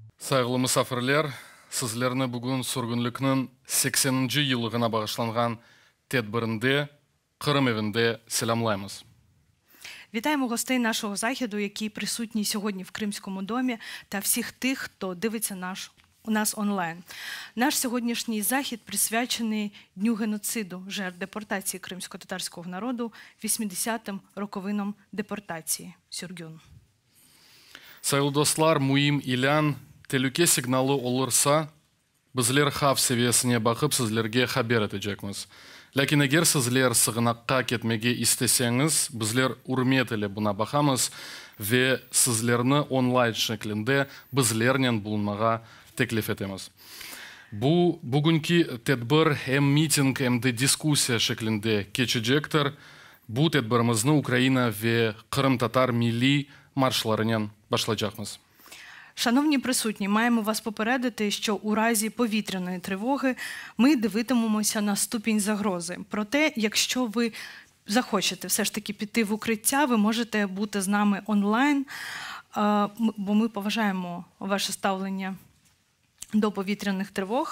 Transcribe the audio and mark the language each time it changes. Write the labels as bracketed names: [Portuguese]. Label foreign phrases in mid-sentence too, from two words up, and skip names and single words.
[Crimean Tatar] Сайғылы мұсафірлер, сізлерні бүгін сүргінлікнің 80-ші йылығына бағышланған тедбірінде, Қырым евінде селамлаймыз. [Ukrainian] Вітаємо гостей нашого заходу, які присутні сьогодні в Кримському домі, та всіх тих, хто дивиться у нас онлайн. Наш сьогоднішній захід присвячений Дню геноциду жертв депортації кримсько-татарського народу, 80-м роковинам депортації. [Crimean Tatar] Сюргюн. Сайғыл достар, мұйым илян, телюке сигналы олырса, бізлер хав севесіне бақып сізлерге хабер етежекміз. Ләкин егер сізлер сығынаққа кетмеге істесеңіз, бізлер урметілі бұна бақамыз ве сізлерні онлайн шеклінде бізлернен бұлынмаға теклиф етеміз. Бүгінгі тедбір әм митинг, әмді дискуссия шеклінде кечежектір. Бұл тедбірімізні Украина ве Қырым-татар милли маршларынан башлайчақмыз. [Ukrainian] Шановні присутні, маємо вас попередити, що у разі повітряної тривоги ми дивитимемося на ступінь загрози. Проте, якщо ви захочете все ж таки піти в укриття, ви можете бути з нами онлайн, бо ми поважаємо ваше ставлення до повітряних тривог.